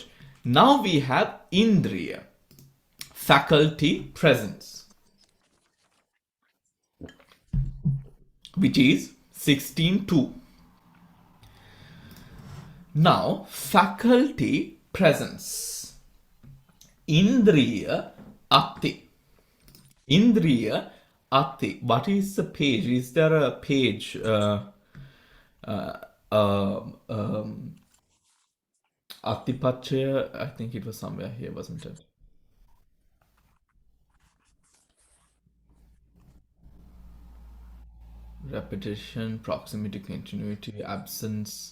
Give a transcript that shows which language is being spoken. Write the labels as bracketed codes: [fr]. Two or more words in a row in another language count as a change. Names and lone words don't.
[en] Now we have Indriya, faculty presence, which is 16.2. Now, faculty presence. [pi] Indriya atti. Indriya atti. [en] What is the page? Is there a page? Attipachya, I think it was somewhere here, wasn't it? Repetition, proximity, continuity, absence.